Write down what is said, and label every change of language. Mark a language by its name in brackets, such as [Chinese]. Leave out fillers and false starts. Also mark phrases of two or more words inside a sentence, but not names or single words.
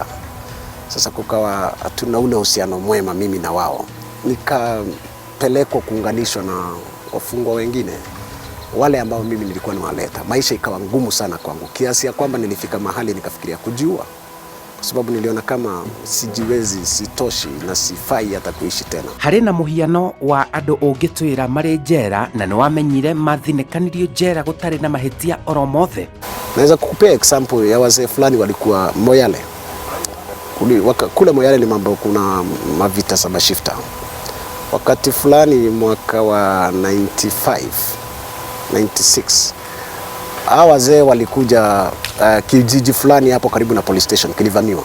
[Swahili] Sasa kukawa hatuna ule uhusiano mwema mimi na wao, nikapelekwa kuunganishwa na wafungwa wengine wale ambao mimi nilikuwa niwaleta. Maisha ikawa ngumu sana kwangu, kiasi ya kwamba nilifika mahali nikafikiria kujiua, kwa sababu niliona kama sijiwezi, sitoshi na sifai hata kuishi tena. [Kikuyu] Hari na muhiano wa andu ungitwira mari njera na niwamenyire mathinekanirio njera gutari na mahitia oro mothe? [Swahili] Naweza kukupea example ya wazee fulani walikuwa Moyale. Kule Moyale ni mambo, kuna mavita saba shifta. Wakati fulani mwaka wa 95, 96, hawa wazee walikuja kijiji fulani hapo karibu na police station kilivamiwa.